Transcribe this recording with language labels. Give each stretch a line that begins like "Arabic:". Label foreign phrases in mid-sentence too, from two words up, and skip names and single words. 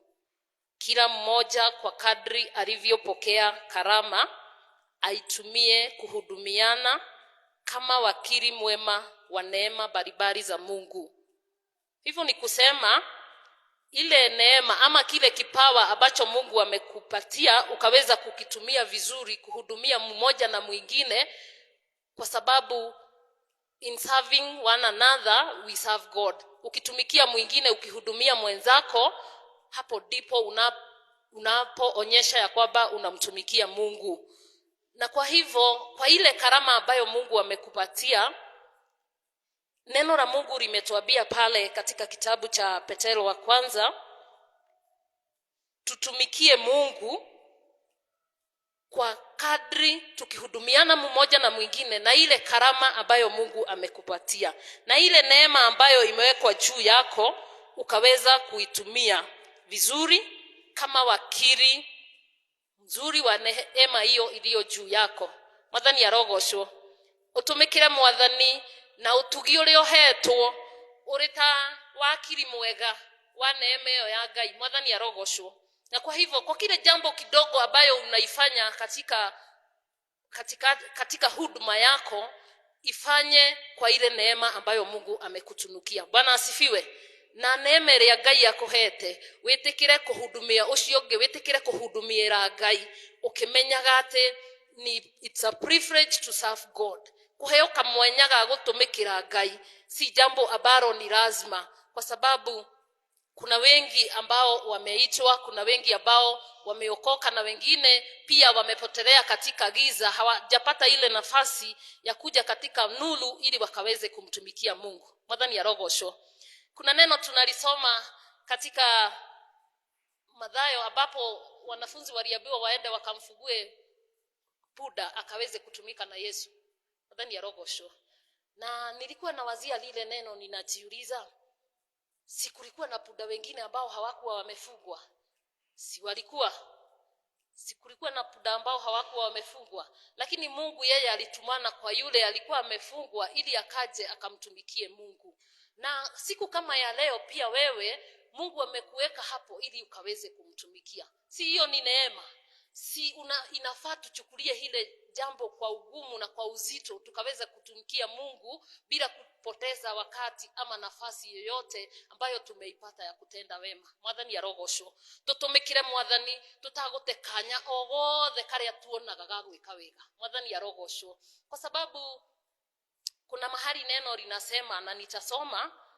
Swahili: Kila mmoja kwa kadri alivyopokea karama aitumie kuhudumiana kama wakili mwema wa neema mbalimbali za Mungu. Hivyo ni kusema ile neema ama kile kipawa ambacho Mungu amekupatia ukaweza kukitumia vizuri kuhudumia mmoja na mwingine, kwa sababu
English: in serving one another we serve God.
Swahili: Ukitumikia mwingine, ukihudumia mwenzako, hapo ndipo unapoonyesha ya kwamba unamtumikia Mungu. Na kwa hivyo kwa ile karama ambayo Mungu amekupatia, neno la Mungu limetuambia pale katika kitabu cha Petero wa kwanza tutumikie Mungu kwa kadri tukihudumiana mmoja na mwingine na ile karama ambayo Mungu amekupatia na ile neema ambayo imewekwa juu yako, ukaweza kuitumia vizuri kama wakili mzuri wa neema hiyo iliyo juu yako.
Kikuyu: Mwathani arogocwo. Utumikire Mwathani na utugi uria uhetwo urita wakili mwega wa neema hiyo ya Ngai. Mwathani arogocwo.
Swahili: Na kwa hivyo kwa kile jambo kidogo ambayo unaifanya katika huduma yako, ifanye kwa ile neema ambayo Mungu amekutunukia. Bwana asifiwe.
Kikuyu: Na neema ya Ngai yakuhete, witikire kuhudumia ucio ungi, witikire kuhudumira Ngai ukimenyaga ati ni
English: it's a privilege to serve God.
Kikuyu: Kuheo kamwenya ga gutumikira Ngai
Swahili: si jambo ambalo ni lazima, kwa sababu kuna wengi ambao wameitwa, kuna wengi ambao wameokoka, na wengine pia wamepotelea katika giza, hawajapata ile nafasi ya kuja katika nuru ili wakaweze kumtumikia Mungu.
Kikuyu: Mwathani arogocwo.
Swahili: Kuna neno tunalisoma katika Mathayo ambapo wanafunzi waliambiwa waende wakamfugue punda akaweze kutumika na Yesu.
Kikuyu: Mwathani arogocwo.
Swahili: Na nilikuwa nawazia lile neno, ninajiuliza, si kulikuwa na punda wengine ambao hawakuwa wamefugwa? Si kulikuwa na punda ambao hawakuwa wamefugwa? Lakini Mungu yeye alitumana kwa yule alikuwa amefungwa ili akaje akamtumikie Mungu. Na siku kama ya leo pia wewe Mungu amekuweka hapo ili ukaweze kumtumikia. Si hiyo ni neema? Si inafaa tuchukulie hile jambo kwa ugumu na kwa uzito, tukaweza kutumikia Mungu bila kupoteza wakati ama nafasi yoyote ambayo tumeipata ya kutenda wema.
Kikuyu: Mwathani arogocwo. Tutumikire Mwathani tutagutekanya ogothe karia tuonaga ga gwika wega. Mwathani arogocwo.
Swahili: Kwa sababu kuna mahali neno linasema, na nitasoma,